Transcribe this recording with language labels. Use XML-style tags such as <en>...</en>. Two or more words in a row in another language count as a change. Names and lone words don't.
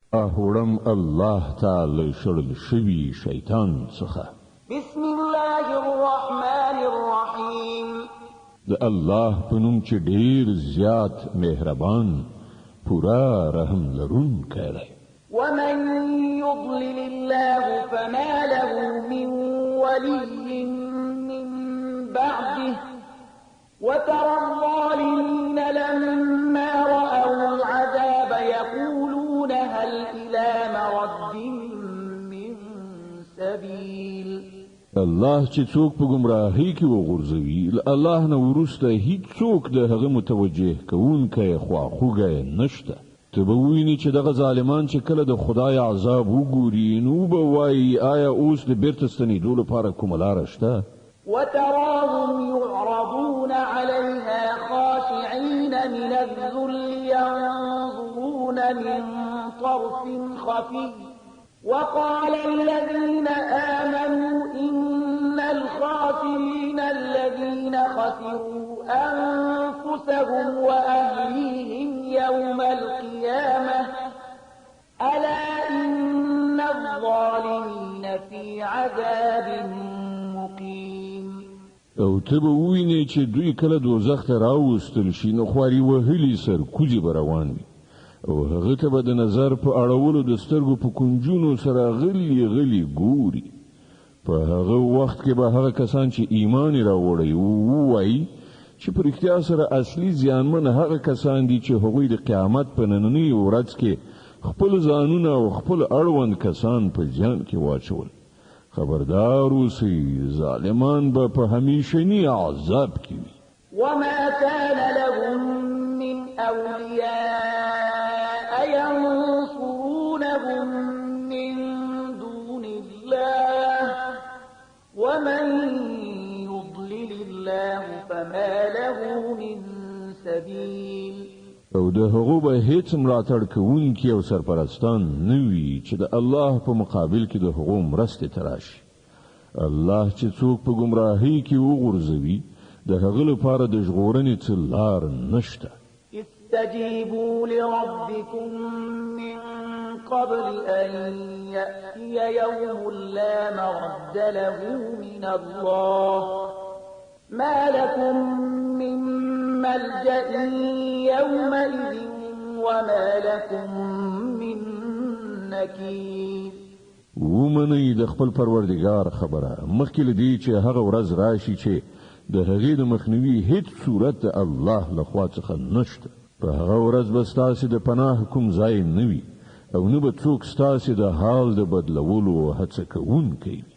<ps>هوړم الله تعالی شړل شوی شیطان څخه.</ps> <ar>بسم الله الرحمن الرحیم.</ar> <ps>د الله په نوم چې ډیر زیات مهربان پورا رحم لرونکی دی.</ps> <ar>ومن يضلل الله فما له من ولي من بعده وترى الظالمين لما رأوا العذاب يقولون هل إلى مرد من سبيل.</ar> <ps>الله چې څوک په گمراهۍ کې وغورځوي الله نه ورسته هیڅ څوک د هغه متوجه کوونکی خواخوږی نشته. ته به ووینې چې دغه ظالمان چې کله د خدای عذاب وګوري نو به وایي آیا اوس د بیرته ستنېدو لپاره کومه لاره شته؟</ps> <ar>وتراهم يعرضون عليها خاشعين من الذل ينظرون من طرف خفي وقال الذين آمنوا إن الخاسرين الذين خسروا أنفسهم وأهليهم يوم القيامة ألا إن الظالمين في عذاب مقيم.</ar> <ps>او ته به ووینې چې دوی کله دوزخ ته راوستل شي نو خواري وهلي سرکوزي به روان وي او هغه ته به د نظر په اړولو د سترګو په کنجونو سره غلي غلي ګوري. په هغه وخت کې به هغه کسان چې ایمان یې راوړی ووایي چې په رښتیا سره اصلي زیانمن هغه کسان دي چې هغوی د قیامت په نننۍ ورځ کې خپل ځانونه او خپل اړوند کسان په زیان کې واچول. خبردار اوسئ ظالمان به په همیشني عذاب کې وي.</ps> <ar>وما كان لهم من أولياء ينصرونهم من دون الله ومن يضلل الله فما له من سبيل.</ar> <ps>او د هغو به هیڅ ملاتړ کوونکي او سرپرستان نه وي چې د الله په مقابل کې د هغو مرستې ته راشي. الله چې څوک په ګمراهۍ کې وغورځوي د هغه لپاره د ژغورنې څه لار نشته.</ps> <ar>استجيبوا لربكم من قبل أن يأتي يوم لا مرد له من الله ما لكم من ملجأ يومئذ وما لكم من نكير.</ar> <ps>ومنئ د خپل پروردگار خبره مخکې لدی چې هغه ورځ راشي چې د هغې د مخنیوي هیڅ صورت الله لخوا څخه نشته. په هغه ورځ به ستاسې د پناه کوم ځای نه وي او نه به څوک ستاسې د حال د بدلولو هڅه کوونکی وي.</ps>